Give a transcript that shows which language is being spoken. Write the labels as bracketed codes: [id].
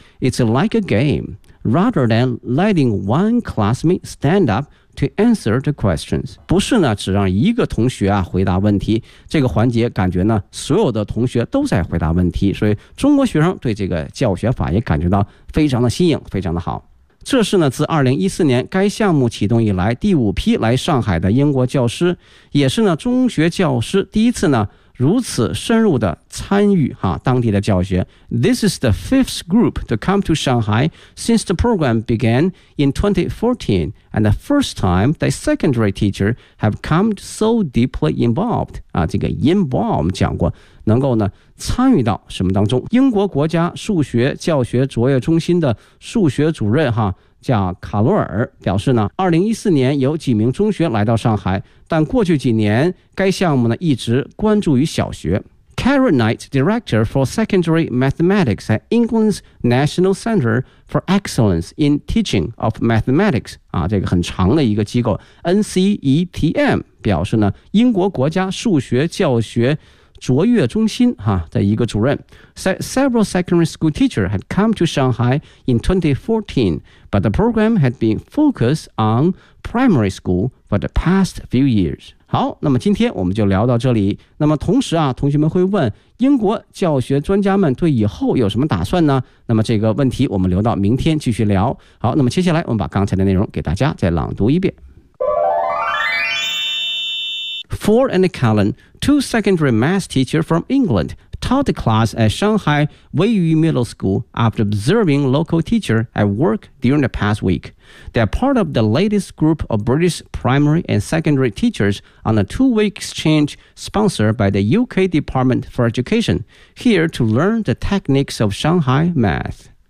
[en] It's like a game rather than letting one classmate stand upTo answer the questions， [zh] 不是呢只让一个同学啊回答问题，这个环节感觉呢所有的同学都在回答问题，所以中国学生对这个教学法也感觉到非常的新颖，非常的好。这是呢自2014年该项目启动以来第五批来上海的英国教师，也是呢中学教师第一次呢如此深入的参与哈当地的教学。 [en] This is the fifth group to come to Shanghai since the program began in 2014 and the first time the secondary teacher have come so deeply involved [zh] 啊，这个 involved 我们讲过能够呢参与到什么当中。英国国家数学教学卓越中心的数学主任哈叫卡罗尔表示呢，2014年有几名中学来到上海，但过去几年该项目呢一直关注于小学。 [en] Karen Knight, Director for Secondary Mathematics at England's National Center for Excellence in Teaching of Mathematics [zh] 啊，这个很长的一个机构 NCETM 表示呢，英国国家数学教学卓越中心哈的一个主任 [en] Several secondary school teachers had come to Shanghai in 2014 but the program had been focused on primary school for the past few years。 [zh] 好，那么今天我们就聊到这里。那么同时啊，同学们会问英国教学专家们对以后有什么打算呢？那么这个问题我们留到明天继续聊。好，那么接下来我们把刚才的内容给大家再朗读一遍。 [en] Ford and Callan, two secondary math teachers from England, taught the class at Shanghai Wei Yu Middle School after observing local teacher at work during the past week. They are part of the latest group of British primary and secondary teachers on a two-week exchange sponsored by the UK Department for Education, here to learn the techniques of Shanghai math.